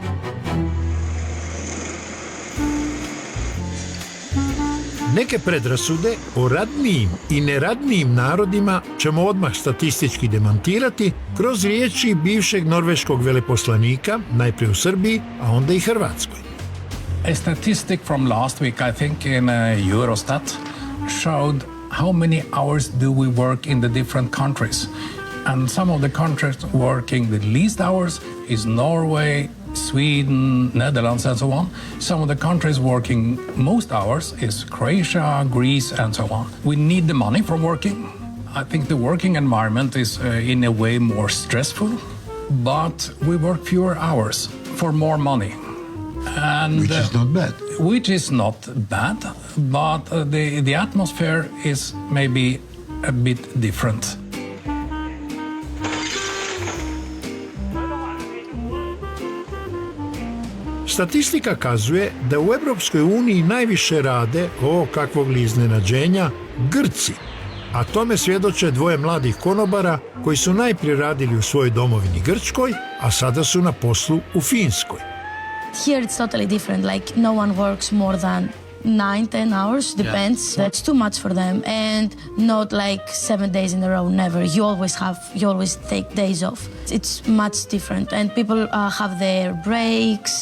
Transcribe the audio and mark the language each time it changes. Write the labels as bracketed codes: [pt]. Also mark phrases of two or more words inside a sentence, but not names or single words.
[hr] Neke predrasude o radnijim i neradnijim narodima ćemo odmah statistički demantirati kroz riječi bivšeg norveškog veleposlanika, najprije u Srbiji, a onda i Hrvatskoj. [en] A statistic from last week, I think, in Eurostat showed how many hours do we work in the different countries. And some of the countries working the least hours is Norway, Sweden, Netherlands, and so on. Some of the countries working most hours is Croatia, Greece, and so on. We need the money for working. I think the working environment is in a way more stressful, but we work fewer hours for more money. And, which is not bad. Which is not bad, but the atmosphere is maybe a bit different. [hr] Statistika kazuje da u Europskoj uniji najviše rade, kakvog li iznenađenja, Grci, a tome svjedoče dvoje mladih konobara koji su najprije radili u svojoj domovini Grčkoj, a sada su na poslu u Finskoj. [en] Here it's totally different, like no one works more than 9-10 hours, depends. Yeah. That's too much for them, and not like 7 days in a row, never. You always take days off. It's much different, and people have their breaks.